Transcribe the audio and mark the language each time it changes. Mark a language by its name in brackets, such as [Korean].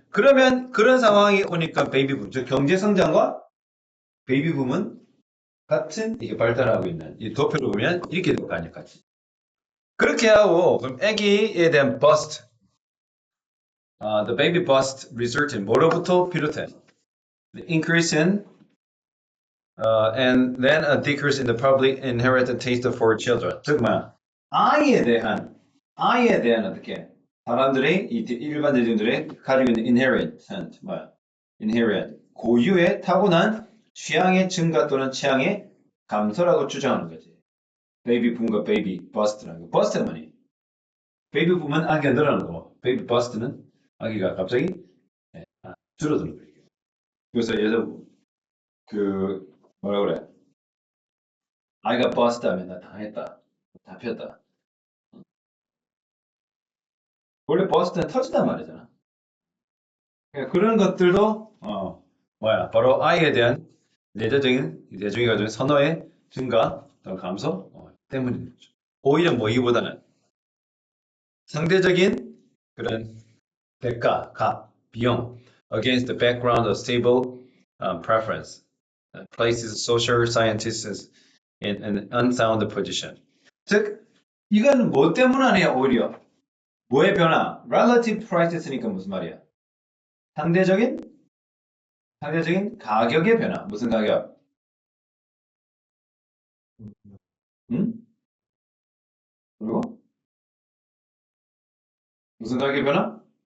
[Korean] 그러면 그런 상황이 오니까 베이비붐, 즉 경제 성장과 베이비붐은 같은 이게 발달하고 있는 이 도표를 보면 이렇게 될 거 아니야, 같이. 그렇게 하고 그럼 아기에 대한 [English] bust, the baby bust result in [Korean] 뭐로부터 비롯해? [English] The increase in and then a decrease in the public inherited taste for children. [Korean] 즉 뭐야? 아이에 대한 어떻게 사람들의 일반 대중들의 가지고 있는 inherent 뭐야? inherent 고유의 타고난 취향의 증가 또는 취향의 감소라고 주장하는 거지. 베이비 붐과 베이비 버스트라는 거. 버스트는 뭐니? 베이비 붐은 아기가 늘어나는 거고, 베이비 버스트는 아기가 갑자기 줄어드는 거예요. 그래서 예를 그 뭐라 그래? 아이가 버스트 하면 나 당했다. 잡혔다. 원래 버스트는 터진단 말이잖아. 그러니까 그런 것들도 뭐야 바로 아이에 대한 내재적인 가지고 선호의 증가 또는 감소 때문인 거죠. 오히려 모이기보다는 상대적인 그런 대가, 값, 비용 [English] against the background of stable preference places social scientists in an unsound position. [Korean] 즉 이건 뭐 때문 아니야 오히려 뭐의 변화? [English] relative prices [Korean] 니까 무슨 말이야? 상대적인 가격의 변화. 무슨 가격? 응? 그리고 무슨 가격의 변화?